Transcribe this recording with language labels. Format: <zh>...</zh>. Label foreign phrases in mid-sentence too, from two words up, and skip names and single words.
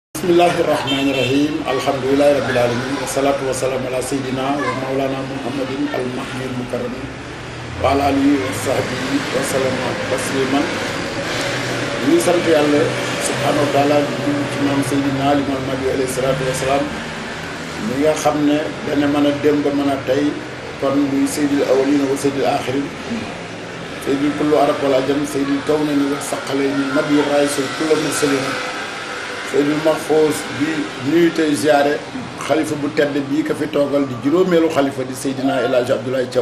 <ar>بسم الله الرحمن الرحيم. الحمد لله رب العالمين. والصلاة والسلام على سيدنا ومولانا محمد المهدي المكرم وعلى آله وصحبه وسلم تسليما.</ar> <wo>Ñu sant Yàlla</wo> <ar>سبحانه وتعالى</ar> <wo>di ci maam Seydina Limaamu Mahdi</wo> <ar>عليه الصلاة والسلام</ar> <wo>mi nga xam ne dana mën a dem ba mën a tey kon muy</wo> <ar>سيد الأولين وسيد الآخرين سيد كل العرب والعجم سيد الكونين والثقلين نبي رئيس كل المرسلين سيد المحفوظ</ar> <wo>bi nuyu tey ziare xalifa bu tedd bii ka fi toogal di juróomeelu xalifa di Seydina El Hadji Abdoulaye Thiaw</wo>